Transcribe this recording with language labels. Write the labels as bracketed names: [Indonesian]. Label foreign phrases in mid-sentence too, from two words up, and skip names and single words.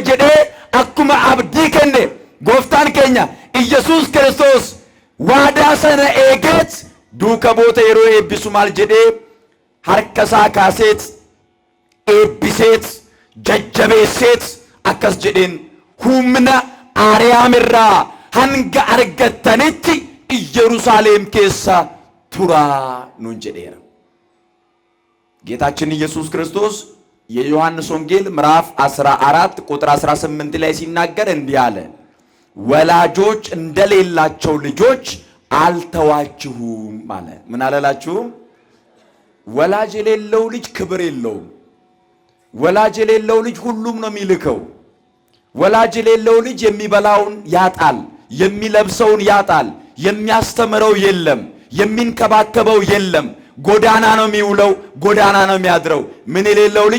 [Oromo] jedhee akkuma abdii kenne gooftaan keenya Iyyasuus Kiristoos waadaa sana eegeet duuka boota yeroo eebbisu maal jedhee harkasaa kaaseet eebbiseet jajjabeesseet akkas jedheen humna Aariyaam irraa hanga argattanitti Yerusaalem keessa turaa nuun jedheera. [Amharic] ጌታችን ኢየሱስ ክርስቶስ የዮሐንስ ወንጌል ምዕራፍ 14 ቁጥር 18 ላይ ሲናገር እንዲህ አለ፣ ወላጆች እንደሌላቸው ልጆች አልተዋችሁም አለ። ምን አላላችሁም? ወላጅ የሌለው ልጅ ክብር የለውም። ወላጅ የሌለው ልጅ ሁሉም ነው የሚልከው። ወላጅ የሌለው ልጅ የሚበላውን ያጣል፣ የሚለብሰውን ያጣል፣ የሚያስተምረው የለም፣ የሚንከባከበው የለም። ጎዳና ነው የሚውለው፣ ጎዳና ነው የሚያድረው። ምን የሌለው ልጅ?